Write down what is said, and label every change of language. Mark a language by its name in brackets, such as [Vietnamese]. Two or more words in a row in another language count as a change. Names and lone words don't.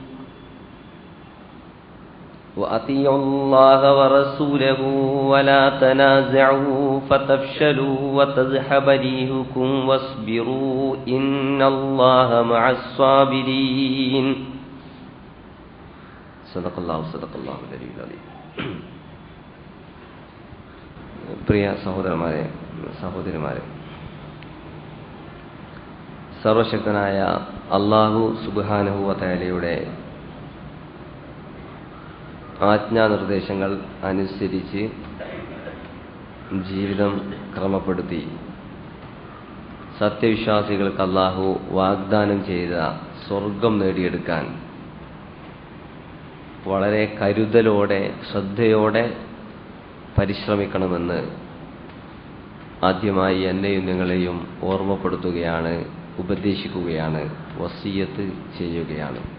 [Arabic] وأطيعوا الله ورسوله ولا تنازعوا فتفشلوا وتذهب ريحكم واصبروا إن الله مع الصابرين. صدق الله العلي العظيم. [Malayalam] പ്രിയ സഹോദരന്മാരെ, സർവശക്തനായ അല്ലാഹു [Arabic] سبحانه وتعالى [Malayalam] ആജ്ഞാനിർദ്ദേശങ്ങൾ അനുസരിച്ച് ജീവിതം ക്രമപ്പെടുത്തി സത്യവിശ്വാസികൾക്ക് അല്ലാഹു വാഗ്ദാനം ചെയ്ത സ്വർഗം നേടിയെടുക്കാൻ വളരെ കരുതലോടെ ശ്രദ്ധയോടെ പരിശ്രമിക്കണമെന്ന് ആദ്യമായി എന്നെയും നിങ്ങളെയും ഓർമ്മപ്പെടുത്തുകയാണ്, ഉപദേശിക്കുകയാണ്, വസിയ്യത്ത് ചെയ്യുകയാണ്.